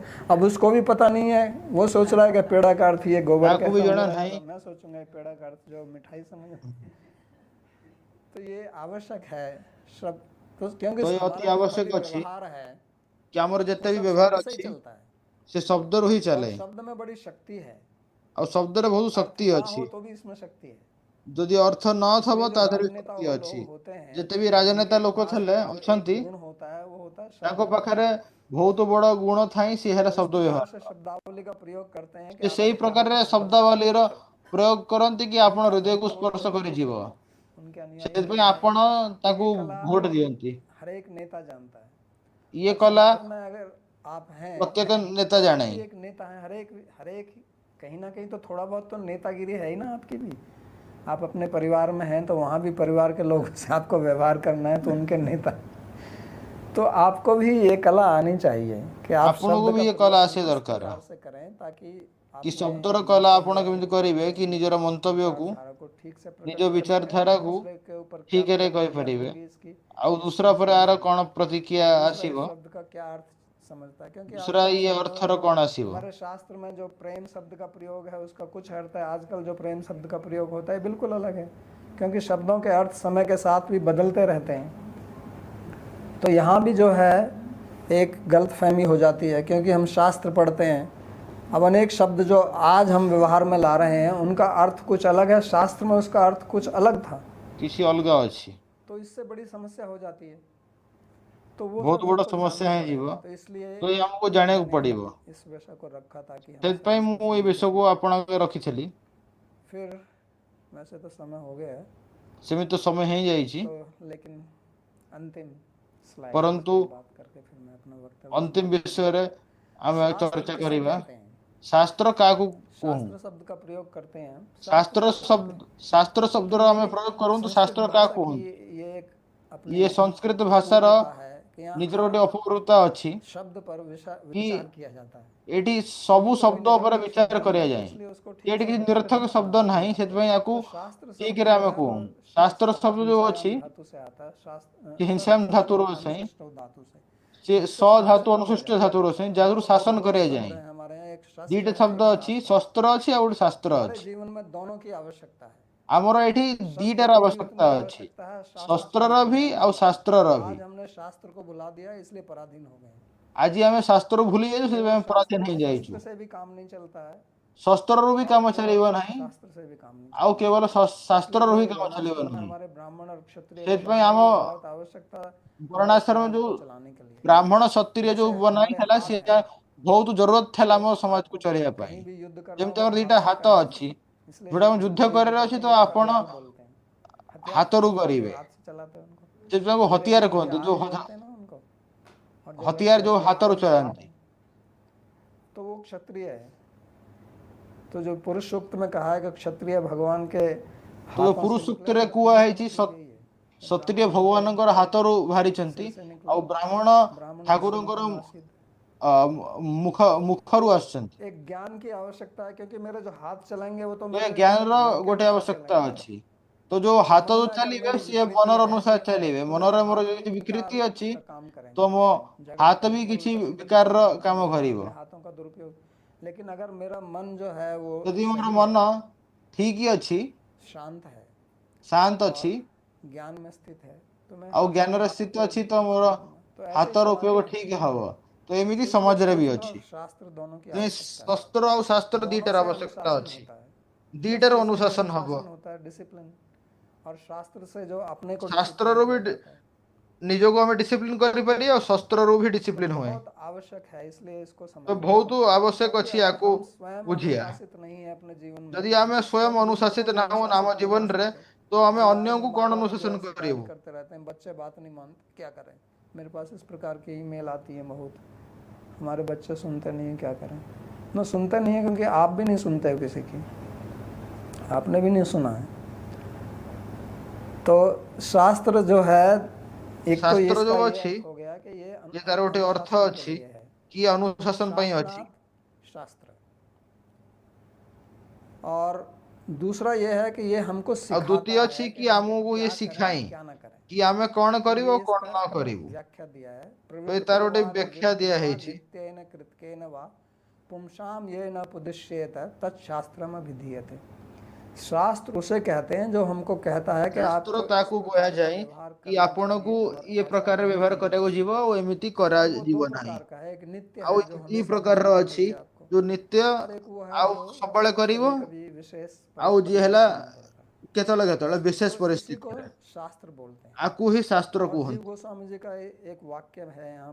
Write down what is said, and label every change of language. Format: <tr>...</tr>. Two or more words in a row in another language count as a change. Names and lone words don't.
<hi>अब उसको भी पता नहीं है, वो सोच रहा है कि पेड़ा का अर्थ ये गोबर</hi> <or>ତାକୁ</or> <hi>का</hi> <or>ବି</or> <hi>समझ</hi> <or>ଜଣା</or> <hi>रहा है,</hi> <or>ନାହିଁ।</or> <hi>तो मैं सोचूंगा ये पेड़ा का अर्थ जो मिठाई समझ। तो ये आवश्यक है शब्द, तो क्योंकि</hi> <or>ତ ଏ</or> <hi>हमारा</hi> <or>ଅତି</or> <hi>जितना</hi> <or>ଆବଶ୍ୟକ</or> <hi>भी</hi> <or>ଅଛି</or> <hi>व्यवहार है</hi> <or>କି ଆମର ଯେତେ</or> <hi>वो</hi> <or>ବି</or> <hi>सब</hi> <or>ବ୍ୟବହାର</or> <hi>शब्द से ही</hi> <or>ଅଛି</or> <hi>चलता है।</hi> <or>ସେ ଶବ୍ଦରୁ ହିଁ</or> <hi>और</hi> <or>ଚାଲେ,</or> <hi>शब्द में बड़ी शक्ति है,</hi> <or>ଆଉ ଶବ୍ଦରେ ବହୁତ</or> <hi>अर्थ</hi> <or>ଶକ୍ତି</or> <hi>ना</hi> <or>ଅଛି।</or> <hi>हो तो भी इसमें शक्ति है।</hi> <or>ଯଦି ଅର୍ଥ ନଥବ</or> <hi>इसलिए जो</hi> <or>ତା ଦେହରେ ବି</or> <hi>राजनेता</hi> <or>ଶକ୍ତି</or> <hi>वो</hi> <or>ଅଛି।</or> <hi>लोग होते हैं,</hi> <or>ଯେତେ ବି ରାଜନେତା</or> <hi>उनके</hi> <or>ଲୋକ</or> <hi>पास</hi> <or>ଥିଲେ</or> <hi>जो एक</hi> <or>ଅଛନ୍ତି</or> <hi>गुण होता है वो होता है</hi> <or>ତାଙ୍କ</or> <hi>शब्द व्यवहार।</hi> <or>ପାଖରେ ବହୁତ ବଡ ଗୁଣ ଥାଇ ସେ ହେଲା</or> <hi>वो इस</hi> <or>ଶବ୍ଦ</or> <hi>प्रकार</hi> <or>ବ୍ୟବହାର।</or> <hi>से शब्दावली का प्रयोग करते हैं कि</hi> <or>ସେ ସେଇ</or> <hi>आपके हृदय</hi> <or>ପ୍ରକାରରେ</or> <hi>को स्पर्श करे।</hi> <or>ଶବ୍ଦାବଳୀର ପ୍ରୟୋଗ କରନ୍ତି କି ଆପଣ</or> <hi>अन्यथा</hi> <or>ହୃଦୟକୁ</or> <hi>उनको वोट</hi> <or>ସ୍ପର୍ଶ</or> <hi>दो,</hi> <or>କରିଯିବ।</or> <hi>उनके अनुयायी बन</hi> <or>ସେଥିପାଇଁ</or> <hi>जाओ।</hi> <or>ଆପଣ</or> <hi>तो</hi> <or>ତାକୁ</or> <hi>ये कला</hi> <or>ଭୋଟ ଦିଅନ୍ତି।</or> <hi>हर एक नेता जानता है।</hi> <or>ଇଏ</or> <hi>और</hi> <or>କଲା</or> <hi>समाज में अगर आप हैं</hi> <or>ପ୍ରତ୍ୟେକ ନେତା</or> <hi>तो आप</hi> <or>ଜାଣେ।</or> <hi>भी एक नेता हैं। हर एक कहीं ना कहीं तो थोड़ा बहुत तो नेतागिरी है ही ना आपकी भी। आप अपने परिवार में हैं तो वहाँ भी परिवार के लोगों से आपको व्यवहार करना है, तो उनके नेता। तो आपको भी ये कला आनी चाहिए कि आप</hi> <or>ଆପଣଙ୍କୁ</or> <hi>शब्द</hi> <or>ବି</or> <hi>का</hi> <or>ଇଏ କଲା</or> <hi>प्रयोग</hi> <or>ଆସିବା</or> <hi>इस</hi> <or>ଦରକାର</or> <hi>प्रकार से करें ताकि</hi> <or>କି</or> <hi>अपने</hi> <or>ଶବ୍ଦର</or> <hi>मन</hi> <or>କଲା</or> <hi>के</hi> <or>ଆପଣ</or> <hi>जो</hi> <or>କେମିତି କରିବେ କି ନିଜର ମନ୍ତବ୍ୟକୁ</or> <hi>विचारधारा को ठीक से</hi> <or>ନିଜ</or> <hi>प्रकट कर पाए और</hi> <or>ବିଚାରଧାରାକୁ</or> <hi>दूसरे के ऊपर क्या</hi> <or>ଠିକରେ</or> <hi>प्रतिक्रिया</hi> <or>କହିପାରିବେ,</or> <hi>होगी इसकी</hi> <or>ଆଉ</or> <hi>इस</hi> <or>ଦୁସରା</or> <hi>चीज</hi> <or>ପରେ</or> <hi>को</hi> <or>ଆର</or> <hi>जाने।</hi> <or>କଣ ପ୍ରତିକ୍ରିୟା</or> <hi>दूसरा इस</hi> <or>ଆସିବ,</or> <hi>शब्द का क्या अर्थ समझता है, क्योंकि</hi> <or>ଦୁସରା</or> <hi>आजकल</hi> <or>ଇଏ</or> <hi>शब्दों</hi> <or>ଅର୍ଥର କଣ ଆସିବ।</or> <hi>हमारे शास्त्र में जो प्रेम शब्द का प्रयोग है उसका कुछ अर्थ है, आजकल जो प्रेम शब्द का प्रयोग होता है बिल्कुल अलग है, क्योंकि शब्दों के अर्थ समय के साथ भी बदलते रहते हैं। तो यहाँ भी जो है एक गलतफहमी हो जाती है, क्योंकि हम शास्त्र पढ़ते हैं। अब अनेक शब्द जो आज हम व्यवहार में ला रहे हैं उनका अर्थ कुछ अलग है, शास्त्र में उसका अर्थ कुछ अलग था।</hi> <or>କିଛି ଅଲଗା ଅଛି,</or> <hi>तो इससे बड़ी समस्या हो जाती है। तो वो</hi> <or>ବହୁତ</or> <hi>सब</hi> <or>ବଡ଼</or> <hi>हमको</hi> <or>ସମସ୍ୟା</or> <hi>जानना</hi> <or>ହେଇଯିବ।</or> <hi>पड़ेगा। तो इसलिए</hi> <or>ତ ଏ ଆମକୁ ଜାଣିବାକୁ</or> <hi>मैंने</hi> <or>ପଡିବ।</or> <hi>इस विषय को रखा ताकि हम सब</hi> <or>ସେଥିପାଇଁ</or> <hi>इसको</hi> <or>ମୁଁ ଏ</or> <hi>समझ</hi> <or>ବିଷୟକୁ</or> <hi>सकें।</hi> <or>ଆପଣଙ୍କ ରଖିଥିଲି।</or> <hi>फिर वैसे तो समय हो गया है,</hi> <or>ସେମିତି ତ ସମୟ ହେଇଯାଇଛି,</or> <hi>तो लेकिन अंतिम स्लाइड परंतु इस पर बात करके फिर मैं अपना वक्तव्य</hi> <or>ଅନ୍ତିମ</or> <hi>समाप्त</hi> <or>ବିଷୟରେ ଆମେ</or> <hi>शास्त्र</hi> <or>ଚର୍ଚ୍ଚା</or> <hi>किसे</hi> <or>କରିବା।</or> <hi>कहते हैं?</hi> <or>ଶାସ୍ତ୍ର କାହାକୁ କହୁ?</or> <hi>शास्त्र शब्द का प्रयोग करते हैं।</hi> <or>ଶାସ୍ତ୍ର ଶବ୍ଦର</or> <hi>क्योंकि</hi> <or>ଆମେ ପ୍ରୟୋଗ କରନ୍ତୁ,</or> <hi>संस्कृत</hi> <or>ଶାସ୍ତ୍ର</or> <hi>भाषा</hi> <or>କାହାକୁ</or> <hi>की</hi> <or>କୁହନ୍ତି?</or> <hi>ये एक अपनी</hi> <or>ଇଏ ସଂସ୍କୃତ ଭାଷାର</or> <hi>अपूर्वता है कि यहाँ</hi> <or>ନିଜର</or> <hi>हर</hi> <or>ଗୋଟେ ଅପୂର୍वତା ଅଛି</or> <hi>शब्द पर</hi> <or>କି</or> <hi>विचार किया जाता है।</hi> <or>ଏଠି ସବୁ</or> <hi>कोई</hi> <or>ଶବ୍ଦ ଉପରେ</or> <hi>निरर्थक</hi> <or>ବିଚାର</or> <hi>शब्द नहीं है, तो</hi> <or>କରାଯାଏ।</or> <hi>इसलिए उसको ठीक</hi> <or>ଏଠି</or> <hi>से</hi> <or>କିଛି</or> <hi>प्रकट</hi> <or>ନିରର୍ଥକ</or> <hi>करना</hi> <or>ଶବ୍ଦ ନାହିଁ, ସେଥିପାଇଁ ୟାକୁ</or> <hi>तो शास्त्र शब्द</hi> <or>ଠିକରେ</or> <hi>जो</hi> <or>ଆମେ</or> <hi>है</hi> <or>କହୁ।</or> <hi>वो</hi> <or>ଶାସ୍ତ୍ର</or> <hi>शास्त्र</hi> <or>ଶବ୍ଦ ଯୋଉ ଅଛି</or> <hi>हिंसायाम धातु से आता है।</hi> <or>ସେ</or> <hi>शास्त्र</hi> <or>ହିଂସାମ ଧାତୁର ଅଛି,</or> <hi>अनुशिष्ट धातु से,</hi> <or>ସେ</or> <hi>जिससे</hi> <or>ସ ଧାତୁ</or> <hi>शासन किया</hi> <or>ଅନୁସୃଷ୍ଟ</or> <hi>जाता है।</hi> <or>ଧାତୁର ଅଛି, ଯାହାରୁ ଶାସନ</or> <hi>दो</hi> <or>କରାଯାଏ।</or> <hi>शब्द हैं हमारे यहाँ, एक शस्त्र</hi> <or>ଦିଟା</or> <hi>है,</hi> <or>ଶବ୍ଦ</or> <hi>एक</hi> <or>ଅଛି,</or> <hi>शास्त्र है।</hi> <or>ଶସ୍ତ୍ର ଅଛି ଆଉ ଗୋଟେ ଶାସ୍ତ୍ର</or> <hi>हमारे</hi> <or>ଅଛି।</or> <hi>जीवन में दोनों की आवश्यकता है।</hi> <or>ଆମର ଏଠି</or> <hi>शस्त्र</hi> <or>ଦିଟାର</or> <hi>की भी</hi> <or>ଆବଶ୍ୟକତା</or> <hi>उतनी</hi> <or>ଅଛି,</or> <hi>आवश्यकता है, शास्त्र की</hi> <or>ଶସ୍ତ୍ରର</or> <hi>उतनी</hi> <or>ବି ଆଉ</or> <hi>आवश्यकता</hi> <or>ଶାସ୍ତ୍ରର</or> <hi>है।</hi> <or>ବି।</or> <hi>आज हमने शास्त्र को भुला दिया इसलिए पराधीन हो गए।</hi> <or>ଆଜି ଆମେ ଶାସ୍ତ୍ର ଭୁଲି ଯାଇଛୁ,</or> <hi>केवल</hi> <or>ସେଥିପାଇଁ ପରାଧୀନ ହେଇଯାଇଛୁ।</or> <hi>शस्त्र से भी काम नहीं चलता है,</hi> <or>ଶସ୍ତ୍ରରୁ ବି</or> <hi>और</hi> <or>କାମ</or> <hi>केवल</hi> <or>ଚାଲିବ ନାହିଁ,</or> <hi>शास्त्र से भी काम नहीं</hi> <or>ଆଉ</or> <hi>चलता।</hi> <or>କେବଳ</or> <hi>इसलिए</hi> <or>ଶାସ୍ତ୍ରରୁ</or> <hi>जो</hi> <or>ହିଁ କାମ ଚାଲିବ</or> <hi>वर्णाश्रम में</hi> <or>ନାହିଁ।</or> <hi>हमारे ब्राह्मण और क्षत्रिय रचे</hi> <or>ସେଥିପାଇଁ</or> <hi>हैं</hi> <or>ଆମ</or> <hi>ये बहुत आवश्यकता है हमारे</hi> <or>ବର୍ଣ୍ଣାଶ୍ରମ</or> <hi>समाज</hi> <or>ଯୋଉ</or> <hi>को चलाने के लिए।</hi> <or>ବ୍ରାହ୍ମଣ କ୍ଷତ୍ରିୟ ଯୋଉ</or> <hi>जैसे</hi> <or>ବନା</or> <hi>हमारे</hi> <or>ହେଇଥିଲା,</or> <hi>हाथ</hi> <or>ସେଟା</or> <hi>हैं,</hi> <or>ବହୁତ ଜରୁରତ</or> <hi>तो</hi> <or>ଥିଲା ଆମ ସମାଜକୁ</or> <hi>आपको</hi> <or>ଚଳିବା ପାଇଁ।</or> <hi>कहीं भी युद्ध करना</hi> <or>ଯେମିତି</or> <hi>हो</hi> <or>ଆମର</or> <hi>तो</hi> <or>ଦିଟା</or> <hi>हाथ से</hi> <or>ହାତ</or> <hi>करेंगे,</hi> <or>ଅଛି,</or> <hi>इसलिए</hi> <or>ଯୋଉଟା ଆମେ</or> <hi>जो</hi> <or>ଯୁଦ୍ଧ</or> <hi>युद्ध</hi> <or>କରିବାର ଅଛି,</or> <hi>करते</hi> <or>ତ</or> <hi>हैं उसको</hi> <or>ଆପଣ</or> <hi>हथियार बोलते हैं। हथियार</hi> <or>ହାତରୁ</or> <hi>जो</hi> <or>କରିବେ,</or> <hi>हाथ से चलाते हैं उनको</hi> <or>ସେଥିପାଇଁ ତାକୁ ହତିଆର</or> <hi>अंग्रेजी में</hi> <or>କୁହନ୍ତି।</or> <hi>जहाज बोलते हैं ना उनको, और जो</hi> <or>ହତିଆର</or> <hi>व्यक्ति</hi> <or>ଯୋଉ</or> <hi>हथियार</hi> <or>ହାତରୁ</or> <hi>को</hi> <or>ଚଳାନ୍ତି।</or> <hi>तो वो क्षत्रिय है। तो जो पुरुष सूक्त में कहा है कि क्षत्रिय भगवान के</hi> <or>ତ</or> <hi>हाथों</hi> <or>ପୁରୁଷ</or> <hi>से निकले,</hi> <or>ସୂକ୍ତରେ</or> <hi>तो</hi> <or>କୁହା ହେଇଛି</or> <hi>क्षत्रिय यही है।</hi> <or>କ୍ଷତ୍ରିୟ ଭଗବାନଙ୍କର ହାତରୁ ବାହାରିଛନ୍ତି,</or> <hi>सिर से निकला,</hi> <or>ଆଉ ବ୍ରାହ୍ମଣ</or> <hi>ब्राह्मण</hi> <or>ଠାକୁରଙ୍କର</or> <hi>नासिद।</hi> <or>ମୁଖରୁ ଆସୁଛନ୍ତି।</or> <hi>एक ज्ञान की आवश्यकता है, क्योंकि मेरे जो हाथ चलेंगे वो तो</hi> <or>ଏ</or> <hi>मेरे</hi> <or>ଜ୍ଞାନର</or> <hi>मन के</hi> <or>ଗୋଟେ</or> <hi>अनुसार</hi> <or>ଆବଶ୍ୟକତା</or> <hi>चलेंगे।</hi> <or>ଅଛି। ତ ଯୋଉ ହାତ</or> <hi>मन</hi> <or>ଯୋଉ</or> <hi>में अगर</hi> <or>ଚାଲିବେ</or> <hi>मेरी</hi> <or>ସିଏ</or> <hi>विकृति</hi> <or>ମନର</or> <hi>है</hi> <or>ଅନୁସାରେ ଚାଲିବେ।</or> <hi>तो मेरे</hi> <or>ମନରେ ମୋର</or> <hi>हाथ भी</hi> <or>ଯଦି</or> <hi>विकार</hi> <or>ବିକୃତି ଅଛି</or> <hi>का काम</hi> <or>ତ</or> <hi>करेंगे,</hi> <or>ମୋ</or> <hi>जगत</hi> <or>ହାତ</or> <hi>को</hi> <or>ବି</or> <hi>लेके</hi> <or>କିଛି</or> <hi>उल्टा सीधा</hi> <or>ବିକାରର</or> <hi>चलेंगे।</hi> <or>କାମ</or> <hi>मैं</hi> <or>କରିବ।</or> <hi>अपने हाथों का दुरुपयोग लेकिन अगर मेरा मन जो है वो यदि मोर मन ठीक ही अच्छी शांत है, शांत अच्छी ज्ञान में स्थित है, तो मैं</hi> <or>ଆଉ ଜ୍ଞାନର ସ୍ଥିତି ଅଛି ତ ମୋର</or> <hi>तो ऐसे ही</hi> <or>ହାତର</or> <hi>समाज</hi> <or>ଉପयोग</or> <hi>में</hi> <or>ଠିକ ହବ। ତ ଏମିତି</or> <hi>इसलिए</hi> <or>ସମାଜରେ ବି</or> <hi>शस्त्र और</hi> <or>ଅଛି।</or> <hi>शास्त्र दोनों की</hi> <or>ତେଣୁ</or> <hi>आवश्यकता है।</hi> <or>ଶସ୍ତ୍ର ଆଉ ଶାସ୍ତ୍ର</or> <hi>दोनों</hi> <or>ଦିଟାର</or> <hi>से</hi> <or>ଆବଶ୍ୟକତା</or> <hi>अनुशासन</hi> <or>ଅଛି।</or> <hi>होता है।</hi> <or>ଦିଟାର</or> <hi>शस्त्र से</hi> <or>ଅନୁଶାସନ ହବ।</or> <hi>अनुशासन होता है, डिसिप्लिन, और शास्त्र से जो अपने को</hi> <or>ଶାସ୍ତ୍ରରୁ</or> <hi>डिसिप्लिन</hi> <or>ବି</or> <hi>किया जाता है।</hi> <or>ନିଜକୁ ଆମେ ଡିସିପ୍ଲିନ କରିପାରିବା ଆଉ ଶସ୍ତ୍ରରୁ ବି</or> <hi>तो</hi> <or>ଡିସିପ୍ଲିନ ହୁଏ।</or> <hi>बहुत आवश्यक है, इसलिए इसको</hi> <or>ତ</or> <hi>समझना</hi> <or>ବହୁତ</or> <hi>चाहिए।</hi> <or>ଆବଶ୍ୟକ</or> <hi>क्योंकि</hi> <or>ଅଛି</or> <hi>अगर</hi> <or>ୟାକୁ</or> <hi>हम स्वयं</hi> <or>ବୁଝିବା।</or> <hi>अनुशासित नहीं है अपने जीवन में,</hi> <or>ଯଦି ଆମେ</or> <hi>तो</hi> <or>ସ୍ୱୟଂ</or> <hi>हम दूसरों को</hi> <or>ଅନୁଶାସିତ</or> <hi>भी</hi> <or>ନାହୁଁ ଆମ</or> <hi>अनुशासित नहीं कर</hi> <or>ଜୀବନରେ</or> <hi>सकते।</hi> <or>ତ ଆମେ</or> <hi>परिवार में</hi> <or>ଅନ୍ୟକୁ</or> <hi>माँ</hi> <or>କଣ</or> <hi>बाप जो</hi> <or>ଅନୁଶାସନ</or> <hi>है शिकायत</hi> <or>କରିବୁ।</or> <hi>करते रहते हैं, बच्चे बात नहीं मानते, क्या करें। मेरे पास इस प्रकार की ईमेल आती है बहुत, हमारे बच्चे सुनते नहीं हैं, क्या करें। ना सुनते नहीं है क्योंकि आप भी नहीं सुनते हो किसी की, आपने भी नहीं सुना है। तो शास्त्र जो है, एक तो</hi> <or>ଶାସ୍ତ୍ର</or> <hi>इसका</hi> <or>ଯୋଉ</or> <hi>ये</hi> <or>ଅଛି</or> <hi>अर्थ हो गया कि ये</hi> <or>ଯେ ତାର ଗୋଟେ ଅର୍ଥ</or> <hi>अनुशासन के</hi> <or>ଅଛି</or> <hi>लिए है,</hi> <or>କି ଅନୁଶାସନ ପାଇଁ ଅଛି।</or> <sa>शासनात् शास्त्र।</sa> <hi>और दूसरा ये है कि ये हमको</hi> <or>ଆଉ</or> <hi>सिखाता</hi> <or>ଦ୍ୱିତୀୟ</or> <hi>है</hi> <or>ଅଛି</or> <hi>कि</hi> <or>କି</or> <hi>हम</hi> <or>ଆମକୁ</or> <hi>क्या</hi> <or>ଇଏ</or> <hi>करें</hi> <or>ଶିଖାଏ</or> <hi>क्या ना करें।</hi> <or>କି ଆମେ କଣ</or> <hi>तो</hi> <or>କରିବୁ</or> <hi>ये</hi> <or>ଆଉ କଣ</or> <hi>इसका</hi> <or>ନ କରିବୁ।</or> <hi>व्याख्या दिया है।</hi> <or>ତ ଏ ତାର ଗୋଟେ</or> <sa>प्रवृत्तिर्वा न</sa> <or>ବ୍ୟାଖ୍ୟା ଦିଆ</or> <sa>विद्यते वा</sa> <or>ହେଇଛି।</or> <sa>नित्येन कृतकेन वा पुंसाम ये न पुदिश्येत तत्शास्त्रम अभिधीयते।</sa> <hi>शास्त्र उसे कहते हैं जो हमको कहता है कि</hi> <or>ଶାସ୍ତ୍ର</or> <hi>आपको इस</hi> <or>ତାକୁ</or> <hi>प्रकार का</hi> <or>କୁହାଯାଏ</or> <hi>व्यवहार</hi> <or>କି</or> <hi>करना</hi> <or>ଆପଣଙ୍କୁ</or> <hi>चाहिए और</hi> <or>ଇଏ</or> <hi>ऐसा</hi> <or>ପ୍ରକାରରେ</or> <hi>नहीं</hi> <or>ବ୍ୟବହାର</or> <hi>करना</hi> <or>କରିବାକୁ</or> <hi>चाहिए।</hi> <or>ଯିବ ଆଉ ଏମିତି</or> <hi>और वो</hi> <or>କରାଯିବ</or> <hi>दो</hi> <or>ନାହିଁ।</or> <hi>प्रकार का है, एक नित्य</hi> <or>ଆଉ</or> <hi>है जो</hi> <or>ଦି</or> <hi>हमेशा</hi> <or>ପ୍ରକାରର</or> <hi>करना</hi> <or>ଅଛି</or> <hi>चाहिए आपको,</hi> <or>ଯୋଉ ନିତ୍ୟ</or> <hi>और एक वो है</hi> <or>ଆଉ</or> <hi>जो</hi> <or>ସବୁବେଳେ କରିବ</or> <hi>कभी कभी विशेष</hi> <or>ଆଉ ଯିଏ</or> <hi>परिस्थिति में</hi> <or>ହେଲା</or> <hi>करना पड़ता है।</hi> <or>କେତେବେଳେ କେତେବେଳେ ବିଶେଷ</or> <hi>तो इसी को</hi> <or>ପରିସ୍ଥିତିରେ</or> <hi>शास्त्र बोलते हैं।</hi> <or>ଆକୁ ହିଁ ଶାସ୍ତ୍ର</or> <hi>और जीव</hi> <or>କୁହନ୍ତି।</or> <hi>गोस्वामी जी का एक वाक्य है यहाँ</hi>